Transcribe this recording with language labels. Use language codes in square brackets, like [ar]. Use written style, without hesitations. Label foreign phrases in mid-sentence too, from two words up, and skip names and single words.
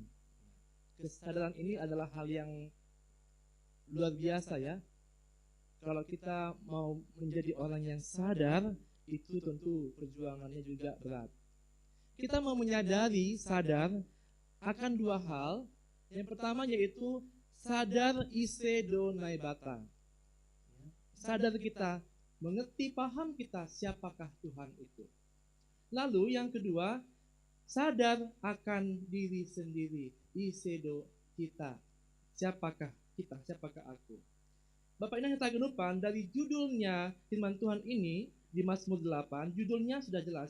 [id] Kesadaran ini adalah hal yang luar biasa ya. Kalau kita mau menjadi orang yang sadar, itu tentu perjuangannya juga berat. Kita mau menyadari, sadar akan 2 hal. Yang pertama yaitu sadar [bts] ise do naibata. [id] Sadar kita, mengerti, paham kita siapakah Tuhan itu. Lalu yang kedua, sadar akan diri sendiri, [bts] isedo kita. [id] Siapakah kita, siapakah aku. Bapak Ibu kita kedepan, dari judulnya firman Tuhan ini di Mazmur 8, judulnya sudah jelas.